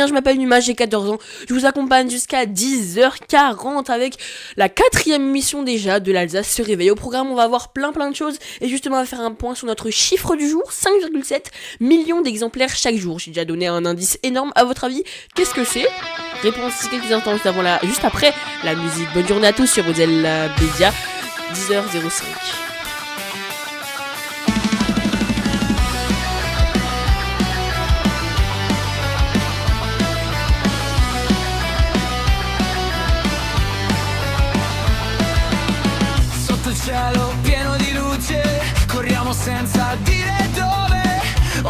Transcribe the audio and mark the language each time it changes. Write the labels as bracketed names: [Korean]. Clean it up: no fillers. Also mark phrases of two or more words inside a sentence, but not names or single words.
[French] Je m'appelle Numa, j'ai 14 ans. Je vous accompagne jusqu'à 10h40 avec la 4e émission déjà de l'Alsace se réveille. Au programme, on va voir plein de choses. Et justement, on va faire un point sur notre chiffre du jour. 5,7 millions d'exemplaires chaque jour. J'ai déjà donné un indice énorme. À votre avis, qu'est-ce que c'est? Réponse ici quelques instants juste après la musique. Bonne journée à tous sur Bretzel Media. 10h05. [Italian] Cielo pieno di luce, corriamo senza dire dove.